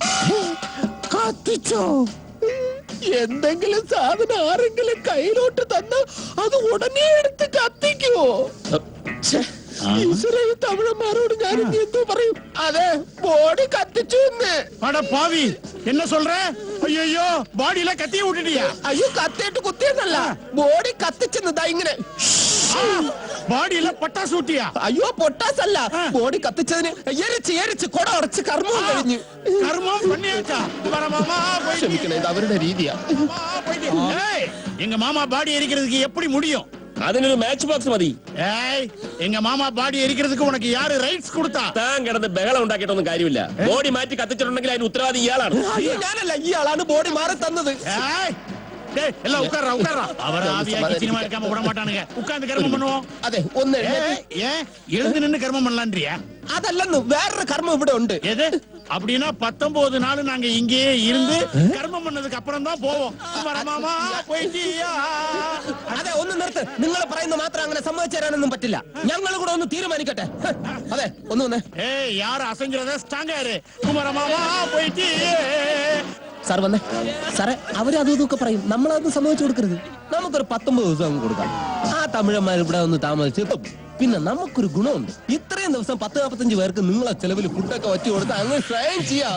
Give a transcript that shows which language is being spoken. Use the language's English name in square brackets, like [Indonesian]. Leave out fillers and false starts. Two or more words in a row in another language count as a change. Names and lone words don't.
[Malayalam] കത്തിച്ചോ? എന്തെങ്കിലും സാധനം ആരെങ്കിലും കയ്യിലോട്ട് തന്ന അത് ഉടനെ എടുത്ത് കത്തിക്കുവോ? ഈശ്വര, ഈ തമിഴന്മാരോട് ഞാൻ എന്തോ പറയും. അതെ, ബോഡി കത്തിച്ചു. [Tamil] പാവി என்ன சொல்ற? ஐயோ பாடியில கத்திய விட்டுட்டியா? [Malayalam] അയ്യോ, കത്തിയിട്ട് കുത്തിയെന്നല്ല, ബോഡി കത്തിച്ചെന്നതാ ഇങ്ങനെ. [Tamil] பாடியில பட்டாசு ஊட்டியா? [Malayalam] അയ്യോ, പൊട്ടാസ് അല്ല, ബോഡി കത്തിച്ചതിന് എരിച്ച് കൊട ഉടച്ച് കർമ്മം കഴിഞ്ഞു. [Tamil] கர்மம் பண்ணியாச்சா? மாமா [Malayalam] ക്ഷമിക്കണേ, ഇത് അവരുടെ രീതിയാ. [Tamil] எங்க மாமா பாடி எரிக்கிறதுக்கு எப்படி முடியும்? [Malayalam] അതിനൊരു മാച്ച് ബോക്സ് മതി. [Tamil] ஏய், எங்க மாமா பாடி எரிக்கிறதுக்கு உனக்கு யாரு ரைட்ஸ் கொடுத்தா? [Malayalam] താൻ കിടന്ന് ബഹളം ഉണ്ടാക്കിയിട്ടൊന്നും കാര്യമില്ല. ബോഡി മാറ്റി കത്തിച്ചിട്ടുണ്ടെങ്കിൽ അതിന് ഉത്തരവാദി ഇയാളാണ്. അയ്യോ, ഞാനല്ല, ഇയാളാണ് ബോഡി മാറി തന്നത്. [Tamil] ஏய், டேய், எல்லாம் உட்கார்றா. அவர் ஆவியாக்கி சினிமா எடுக்காம விட மாட்டானுங்க. உட்கார்ந்து கர்மம் பண்ணுவோம். [Malayalam] അതെ, ഒന്ന് [Tamil] ஏன் எழுந்து நின்னு கர்மம் பண்ணலான்றியா? [Malayalam] അതല്ലെന്ന്, വേറൊരു കർമ്മം ഇവിടെ ഉണ്ട്. [Tamil] எது? அப்படின்னா 19 நாள் நாங்க இங்கேயே இருந்து கர்மம் பண்ணதுக்கு அப்புறம் தான் போவோம். [Malayalam] മാമാ പോയിട്ടിയാ? അതെ, ഒന്ന് നിർത്ത്. നിങ്ങൾ പറയുന്ന മാത്രം അങ്ങനെ സമ്മതിച്ചു തരാനൊന്നും പറ്റില്ല. ഞങ്ങൾ കൂടെ ഒന്ന് തീരുമാനിക്കട്ടെ. അതെ, ഒന്ന് വന്നേ. [Tamil] ஏய், யார் அசைஞ்சிரத ஸ்ட்ராங்கா இரு. [Malayalam] മാമാ പോയിട്ടിയേ? സാർ വന്നേ. സാറേ, അവരതും ഇതൊക്കെ പറയും, നമ്മളതൊന്നും സമ്മതിച്ചു കൊടുക്കരുത്. നമുക്കൊരു 19 ദിവസം കൊടുക്കാം. ആ തമിഴന്മാർ ഇവിടെ ഒന്ന് താമസിച്ച് പിന്നെ നമുക്കൊരു ഗുണമുണ്ട്. ഇത്രയും ദിവസം 10-45 പേർക്ക് നിങ്ങളെ ചെലവിൽ ഫുഡൊക്കെ വച്ചു കൊടുത്ത് അങ്ങ് ട്രെയിൻ ചെയ്യാം.